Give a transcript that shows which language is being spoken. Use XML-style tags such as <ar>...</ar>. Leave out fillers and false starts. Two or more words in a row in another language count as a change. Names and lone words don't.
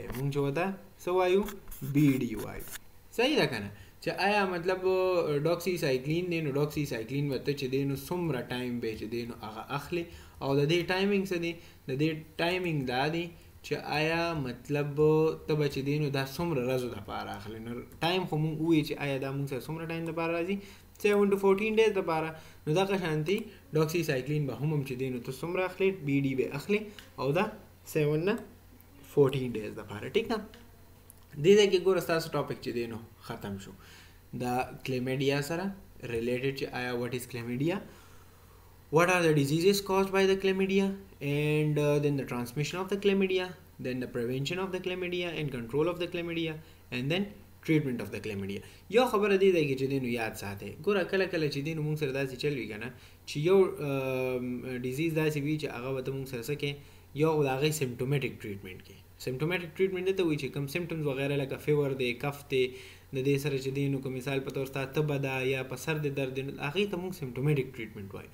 <ps>موږ چې ورته څه وایو بی ډي وایو صحیح ده که نه چې آیا مطلب ډاکسي سایکلین دی نو ډاکسي سایکلین به ته چې دی نو څومره ټایم به چې دی نو هغه اخلي او د دې ټایمینګ څه دی د دې ټایمینګ دا دی چې آیا مطلب ته به چې دی نو دا څومره ورځو دپاره اخلي. نو ټایم خو مونږ ووایو چې آیا دا مونږ سره څومره ټایم دپاره راځي</ps> <en>7 to 14 days</en> <ps>دپاره. نو دغه شانتي ډاکسي سایکلین به هم چې دی نو ته څومره اخلي بی ډي به اخلي او دا 7 نه 14 days دپاره ټیک ده. دې ځای کې ګوره ستاسو ټاپک چې دی نو ختم شو دا کلیمیډیا سره ریلیټډ چې آیا</ps> <en>what is chlamydia what are the diseases caused by the chlamydia and then the transmission of the chlamydia, then the prevention of the chlamydia and control of the chlamydia and then treatment of the chlamydia.</en> <ps>یو خبره دی دی چې دی نو یاد ساتئ ګوره کله کله چې دی نو مونږ سره داسې چل وي که نه چې یو ډیزیز داسې وي چې هغه به ته مونږ سره څه کوې یو د هغې</ps> <en>symptomatic treatment</en> <ps>کوي.</ps> <en>symptomatic treatment</en> <ps>دې ته وایي چې کوم سمټمز وغیره لکه فیور دی کف دی د دې سره چې دی نو که مثال په طور ستا تبه ده یا په سر د درد دی نو هغې ته مونږ</ps> <en>symptomatic treatment</en> <ps>وایو.</ps>